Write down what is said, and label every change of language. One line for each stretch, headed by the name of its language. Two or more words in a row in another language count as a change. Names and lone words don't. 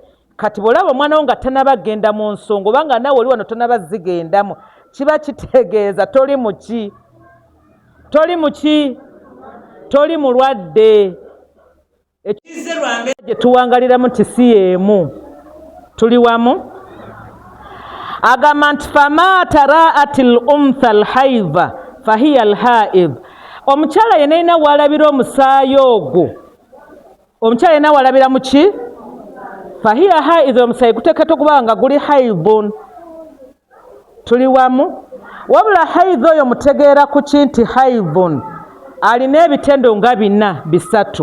Ganda: Kati bw'olaba omwana wo nga tanaba kgenda mu nsonga oba nga naawe oli wano tanaba zigendamu, kiba kitegeeza toli muki? Toli muki? Toli mulwadde. Ekize lwa mbeera gye tuwangaliramu nti si y'emu. Tuli wamu? Agamba nti
Arabic: فما تراه الأنثى الحائضة فهي الحيض.
Ganda: Omukyala yenna alina w'alabira omusaayi ogwo, omukyala yenna w'alabira mu ki?
Arabic: فهي حيض,
Ganda: omusaayi guteekeddwa okuba nga guli haidhun. Tuli wamu? Wabula haidh oyo mutegeera ku ki nti haidhun alina ebitendo nga 3.